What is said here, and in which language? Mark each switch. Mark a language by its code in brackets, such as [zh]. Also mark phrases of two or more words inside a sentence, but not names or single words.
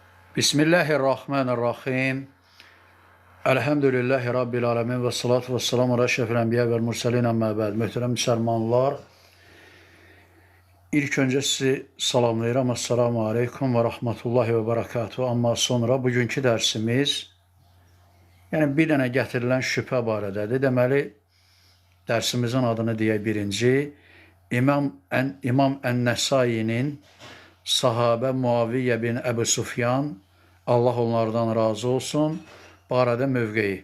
[ar] بسم الله الرحمن الرحيم. الحمد لله رب العالمين والصلاة والسلام على أشرف الأنبياء والمرسلين أما بعد. [az] Möhtərəm müsəlmanlar, ilk öncə sizi salamlayıram. [ar] السلام عليكم ورحمة الله وبركاته. [az] Amma sonra bugünkü dərsimiz, yəni bir dənə gətirilən şübhə barədədir. Deməli, dərsimizin adını deyək birinci, İmam Ən-Nəsai'nin sahabə Muaviyyə bin Əbu Sufyan, Allah onlardan razı olsun, barədə mövqeyi.